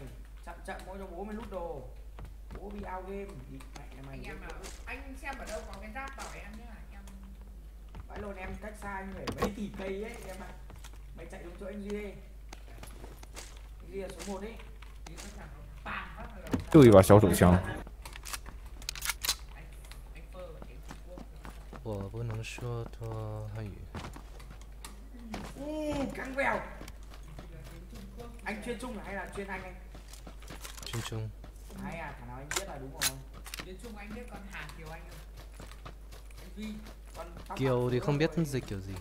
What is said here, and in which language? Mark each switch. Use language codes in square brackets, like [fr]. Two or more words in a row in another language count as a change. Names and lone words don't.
[vi] Chậm chậm mỗi cho bố mày lút đồ. Bố bị [en] out game. [vi] Địt mẹ mày. anh em nào anh xem ở đâu có cái giáp bảo em nhá em Vãi lồn em cách xa anh phải mấy tỷ cây ấy em ạ. Mày chạy đúng chỗ anh Duy đi. Anh Duy là số 1 ấy. đi có thằng nó bam phát là [zh] 又一把小手枪， [vi] anh phơ ở tiếng Trung Quốc [zh] 我不能说多汉语。 [vi] Căng vèo. là tiếng Trung Quốc Anh chuyên Trung hay là chuyên Anh? [zh] 军中 [vi] Hay à, thằng nào anh biết là đúng rồi. tiếng Trung anh biết con Hà Kiều Anh không anh Duy Con tóc Kiều bạc thì phơ không biết rồi. dịch kiểu gì.